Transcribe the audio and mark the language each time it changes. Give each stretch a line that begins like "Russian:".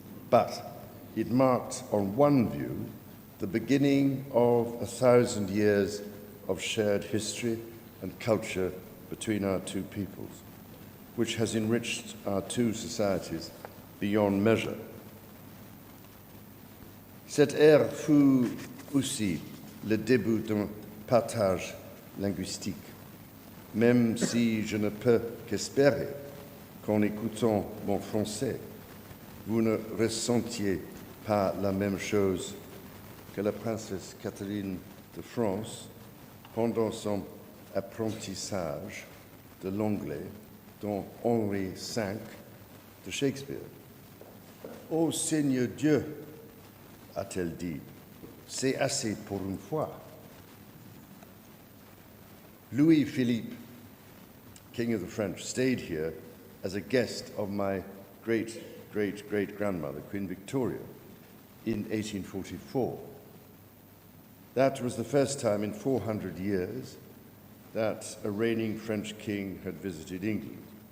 English: But it marked, on one view, the beginning of 1,000 years of shared history and culture between our two peoples, which has enriched our two societies beyond measure.
French: Cette ère fut aussi le début d'un partage linguistique, même si je ne peux qu'espérer qu'en écoutant mon français, vous ne ressentiez pas la même chose que la princesse Catherine de France pendant son apprentissage de l'anglais dans Henri V de Shakespeare. Ô Seigneur Dieu, a-t-elle dit, c'est assez pour une fois.
English: Louis-Philippe, King of the French, stayed here as a guest of my great-great-great-grandmother, Queen Victoria, in 1844. That was the first time in 400 years that a reigning French king had visited England.